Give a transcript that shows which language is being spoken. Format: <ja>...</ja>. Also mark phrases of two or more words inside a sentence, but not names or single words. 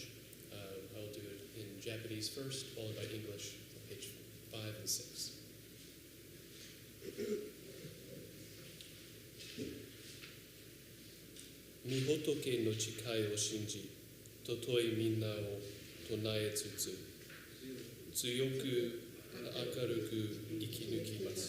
<en>I'll do it in Japanese first, followed by English on page 5 and 6.</en> <ja>み仏の誓いを信じ、尊いみ名を称えつつ. 強く明るく生き抜きます.</ja>